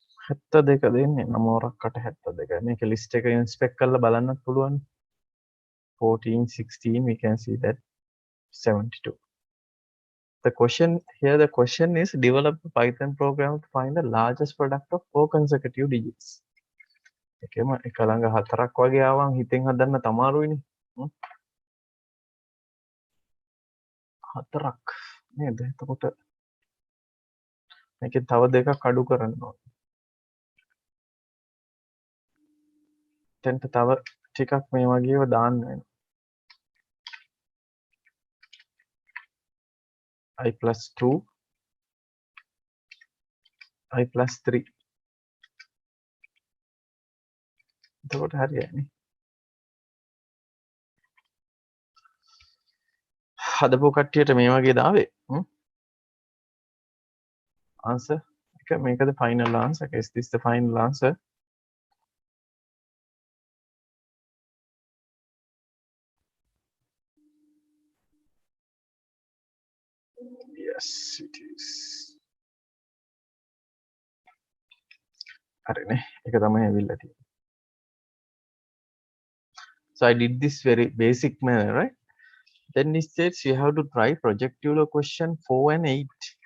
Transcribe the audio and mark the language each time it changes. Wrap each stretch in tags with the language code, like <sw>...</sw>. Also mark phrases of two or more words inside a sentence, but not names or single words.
<si>72 දෙන්නේ 9කට 72. මේක list එක inspect කරලා බලන්නත් පුළුවන්. 14, 16,</si> <en>we can see that 72. The question is develop a Python program to find the largest product of 4 consecutive digits.</en> <si>එකම එක ළඟ 4ක් වගේ ආවම හිතෙන් හදන්න තමාරුයිනේ. 4ක් නේද? එතකොට මේකෙන් තව දෙකක් අඩු කරන්න ඕනේ. එතෙන්ට තව ටිකක් මේ වගේව දාන්න වෙනවා.</si> <en>I plus 2, I plus 3.</en> <si>එතකොට හරියන්නේ. හදපු කට්ටියට මේ වගේ දාවේ. Answer එක මේකද</si> <en>final answer. Is this the final answer? Yes, it is.</en> <si>හරිනේ. ඒක තමයි ඇවිල්ලා තියෙන්නේ.</si> <en>So I did this very basic manner, right? Then it says you have to try projectual question 4 and 8.</en>